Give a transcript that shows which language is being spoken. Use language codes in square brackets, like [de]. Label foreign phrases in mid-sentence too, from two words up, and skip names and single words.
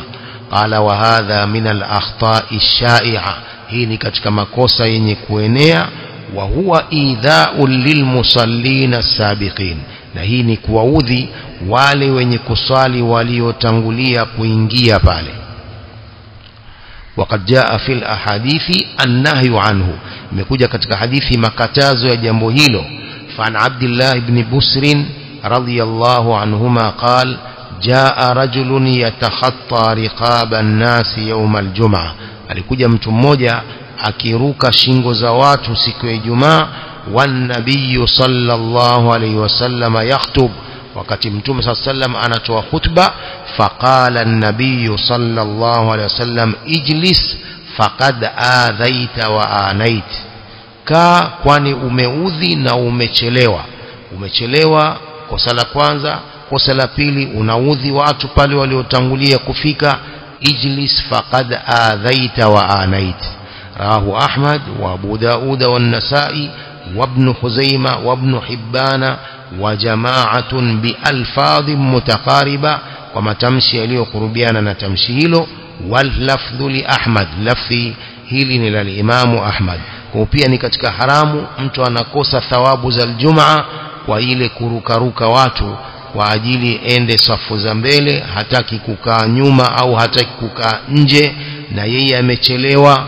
[ar] قال وهذا من الأخطاء شيئا, [sw] hii ni katika makosa yenye kuenea. [ar] وهو إيذاء للمصلين السابقين, [sw] na hii ni kuwaudhi wale wenye kusali waliotangulia kuingia pale. [ar] وقد جاء في الأحاديث النهي عنه, [sw] imekuja katika hadithi makatazo ya jambo hilo. [ar] فعن عبد الله بن بسر رضي الله عنهما قال جاء رجل يتخطى رقاب الناس يوم الجمعة, [sw] alikuja mtu mmoja akiruka shingo za watu siku ya Ijumaa. [ar] والنبي صلى الله عليه وسلم يخطب, [sw] wakati mtume [ar] صلى الله عليه وسلم [sw] anatoa khutba. [ar] فقال النبي صلى الله عليه وسلم اجلس فقد آذيت وآنيت, [sw] kaa kwani umeudhi na umechelewa. Umechelewa kosa la kwanza, kosa la pili unaudhi watu pale waliotangulia kufika. [ar] اجلس فقد آذيت وآنيت. رواه أحمد وأبو داود والنسائي وابن خزيمة وابن حبان وجماعة بألفاظ متقاربة, [sw] kwa matamshi yaliyokurubiana na tamshi hilo. [ar] واللفظ لأحمد, [sw] lafzi hili ni la Imam Ahmad. Kwa pia ni katika haramu, mtu anakosa thawabu za Ijumaa kwa ile kurukaruka watu kwa ajili ende safu za mbele, hataki kukaa nyuma au hataki kukaa nje na yeye amechelewa.